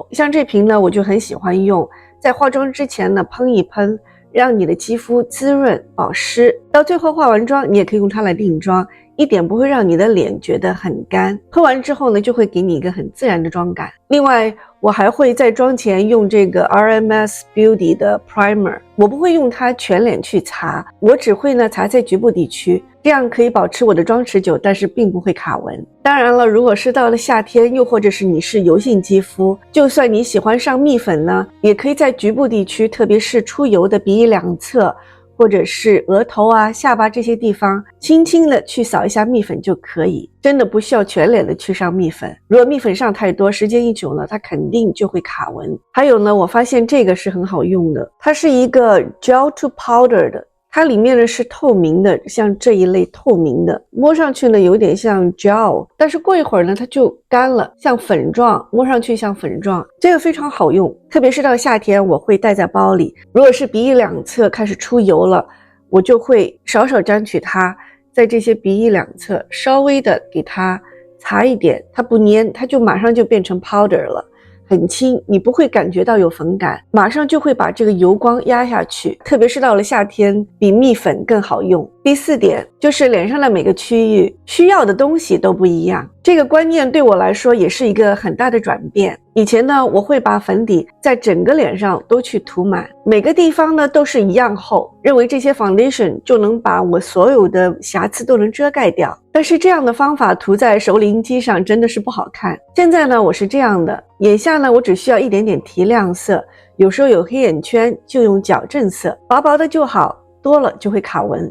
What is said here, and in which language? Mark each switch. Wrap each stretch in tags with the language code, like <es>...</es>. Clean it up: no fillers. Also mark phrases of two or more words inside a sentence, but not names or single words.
<zh>像這瓶呢，我就很喜歡用，在化妝之前呢噴一噴，讓你的肌膚滋潤保濕，到最後化完妝你也可以用它來定妝，一點不會讓你的臉覺得很乾。噴完之後呢，就會給你一個很自然的妝感。另外我還會在妝前用這個 RMS Beauty 的 Primer， 我不會用它全臉去擦，我只會呢擦在局部地區，這樣可以保持我的妝持久，但是並不會卡紋。當然了，如果是到了夏天，又或者是你是油性肌膚，就算你喜歡上蜜粉呢，也可以在局部地區，特別是出油的鼻翼兩側或者是額頭啊、下巴這些地方，輕輕的去掃一下蜜粉就可以，真的不需要全臉的去上蜜粉。如果蜜粉上太多，時間一久呢，它肯定就會卡紋。還有呢，我發現這個是很好用的，它是一個</zh> <en>gel to powder</en> <zh>的它裡面呢是透明的，像這一類透明的，摸上去呢有點像 gel， 但是過一會兒呢它就乾了，像粉狀，摸上去像粉狀，這個非常好用，特別是到夏天我會帶在包裡，如果是鼻翼兩側開始出油了，我就會少少沾取它，在這些鼻翼两側稍微的給它擦一點，它不粘，它就馬上就變成 powder 了，很輕，你不會感覺到有粉感，馬上就會把這個油光壓下去，特別是到了夏天，比蜜粉更好用。第4點就是臉上的每個區域需要的東西都不一樣，這個觀念對我來說也是一個很大的轉變。以前呢，我會把粉底在整個臉上都去塗滿，每個地方呢都是一樣厚，認為這些 foundation 就能把我所有的瑕疵都能遮蓋掉。但是這樣的方法塗在熟齡肌上真的是不好看。現在呢，我是這樣的，眼下呢我只需要一点點提亮色，有時候有黑眼圈就用矫正色，薄薄的就好，多了就會卡紋。</zh>